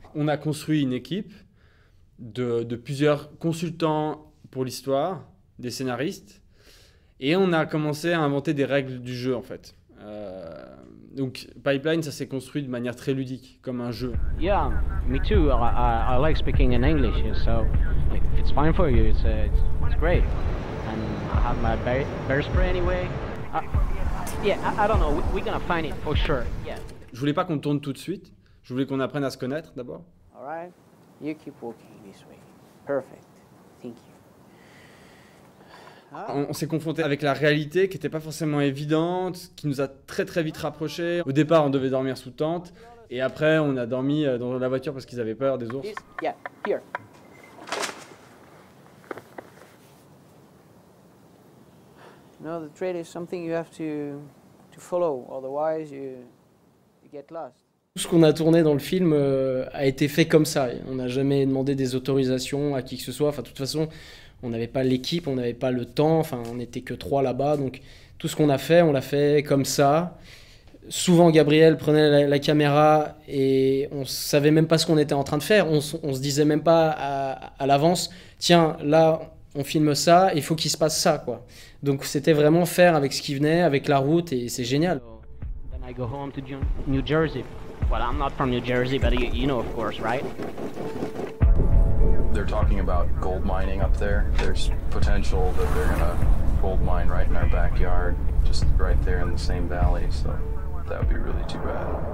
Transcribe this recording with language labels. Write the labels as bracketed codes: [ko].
[fr] On a construit une équipe de plusieurs consultants pour l'histoire, des scénaristes, et on a commencé à inventer des règles du jeu en fait. Donc Pipeline, ça s'est construit de manière très ludique, comme un jeu. [en] Yeah, me too. I like speaking in English, so if it's fine for you, it's great. And I have my bear spray anyway. Yeah, I don't know. We're gonna find it for sure. Yeah. [fr] Je voulais pas qu'on tourne tout de suite. Je voulais qu'on apprenne à se connaître d'abord. [en] All right. You keep walking this way. Perfect. Thank you. [fr] On s'est confronté avec la réalité qui n'était pas forcément évidente, qui nous a très très vite rapprochés. Au départ, on devait dormir sous tente, et après, on a dormi dans la voiture parce qu'ils avaient peur des ours. [en] Yeah, here. No, the trail is something you have to follow, otherwise you get lost. [fr] Tout ce qu'on a tourné dans le film a été fait comme ça. On n'a jamais demandé des autorisations à qui que ce soit. Enfin, de toute façon, on n'avait pas l'équipe, on n'avait pas le temps. Enfin, on n'était que 3 là-bas. Donc, tout ce qu'on a fait, on l'a fait comme ça. Souvent, Gabriel prenait la caméra et on ne savait même pas ce qu'on était en train de faire. On se disait même pas à l'avance, tiens, là, on filme ça, il faut qu'il se passe ça, quoi. Donc, c'était vraiment faire avec ce qui venait, avec la route, et c'est génial. [en] Then I go home to New Jersey. Well, I'm not from New Jersey, but you know, of course, right? They're talking about gold mining up there. There's potential that they're gonna gold mine right in our backyard, just right there in the same valley, so that would be really too bad.